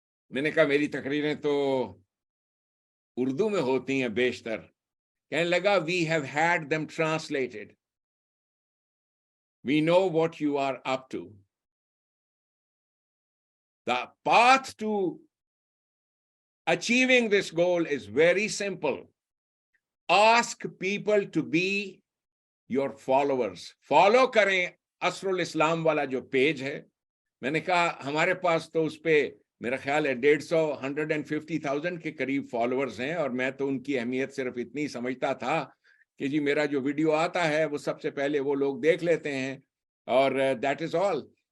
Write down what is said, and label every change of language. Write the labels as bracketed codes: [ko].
[hi] मैंने कहा मेरी तकरीरें तो उर्दू में होती हैं बेशतर। कहने लगा [en] We have had them translated, we know what you are up to, the path to achieving this goal is very simple. Ask people to be your followers. [hi] Follow करें असरुल इस्लाम वाला जो पेज है। मैंने कहा हमारे पास तो उस पे मेरा ख्याल है 150,000 के करीब फॉलोअर्स हैं, और मैं तो उनकी अहमियत सिर्फ इतनी समझता था कि जी मेरा जो वीडियो आता है वो सबसे पहले वो लोग देख लेते हैं और [en] That is all.